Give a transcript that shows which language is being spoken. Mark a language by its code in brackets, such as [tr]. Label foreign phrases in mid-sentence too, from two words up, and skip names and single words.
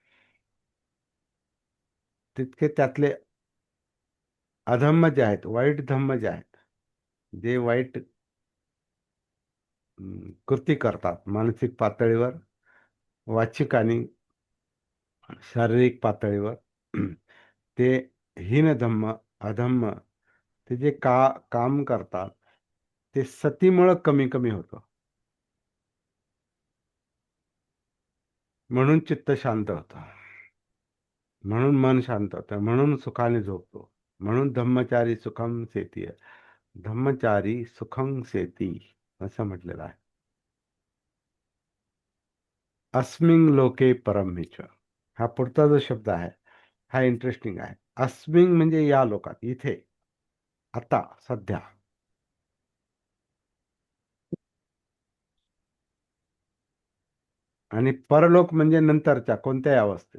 [mr] तितके त्यातले अधम्म जे आहेत, वाईट धम्म जे आहेत, जे वाईट कृती करतात मानसिक पातळीवर, वाचिक आणि शारीरिक पातळीवर, ते हीन धम्म, अधम्म, ते जे काम करतात ते सतीमुळं कमी कमी होतं. म्हणून चित्त शांत होतं, म्हणून मन शांत होतं, म्हणून सुखाने झोपतो. म्हणून [pi] धम्मचारी सुखम सेती, धम्मचारी सुखं सेती [mr] असं म्हटलेलं आहे. [pi] अस्मिन लोके परमेच, [mr] हा पुढचा जो शब्द आहे हा इंटरेस्टिंग आहे. अस्मिन म्हणजे या लोकात, इथे, आता, सध्या. आणि परलोक म्हणजे नंतरच्या कोणत्याही अवस्थेत.